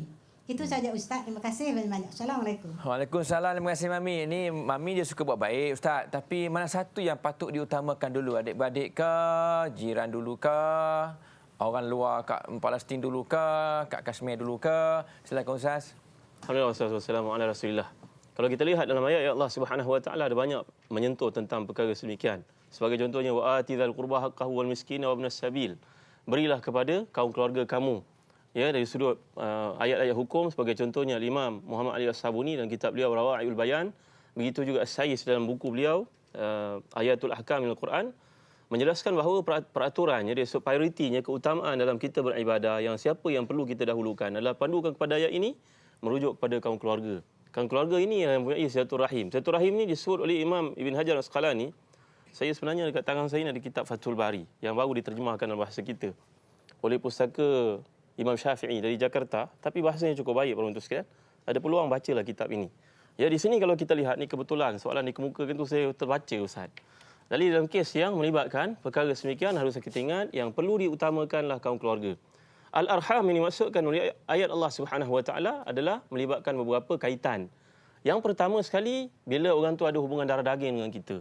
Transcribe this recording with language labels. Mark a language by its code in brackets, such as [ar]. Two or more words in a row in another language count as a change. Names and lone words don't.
[ms] Itu saja Ustaz. Terima kasih banyak. Assalamualaikum. Waalaikumsalam. Terima kasih Mami. Ini Mami dia suka buat baik Ustaz. Tapi mana satu yang patut diutamakan dulu? Adik-beradik ke? Jiran dulu ke? Orang luar kat Palestin dulu ke? Kat Kashmir dulu ke? Silakan Ustaz. [ar] الحمد لله والصلاة والسلام على رسول الله. [ms] Kalau kita lihat dalam ayat Allah [ar] سبحانه وتعالى [ms] ada banyak menyentuh tentang perkara sedemikian. Sebagai contohnya [ar] وآت ذا القربى حقه والمسكين وابن السبيل. [ms] Berilah kepada kaum keluarga kamu. Ya, dari sudut ayat-ayat hukum sebagai contohnya Imam Muhammad Ali As-Sabuni dalam kitab beliau Rawaiul Bayan, begitu juga As-Sayis dalam buku beliau Ayatul Ahkam Al-Quran menjelaskan bahawa peraturannya dia prioritinya keutamaan dalam kita beribadah yang siapa yang perlu kita dahulukan adalah pandukan kepada ayat ini merujuk kepada kaum keluarga. Kaum keluarga ini yang mempunyai silaturahim. Silaturahim ini disebut oleh Imam Ibn Hajar Al-Asqalani. Saya sebenarnya dekat tangan saya ini ada kitab Fathul Bari yang baru diterjemahkan dalam bahasa kita oleh pustaka Imam Syafi'i dari Jakarta, tapi bahasanya cukup baik para untuk sekalian. Ada peluang bacalah kitab ini. Ya, di sini kalau kita lihat ni kebetulan soalan dikemukakan tu saya terbaca Ustaz. Jadi dalam kes yang melibatkan perkara sedemikian harus kita ingat yang perlu diutamakanlah kaum keluarga. Al-arham ini dimaksudkan oleh ayat Allah [ar] سبحانه وتعالى [ms] adalah melibatkan beberapa kaitan. Yang pertama sekali bila orang tu ada hubungan darah daging dengan kita.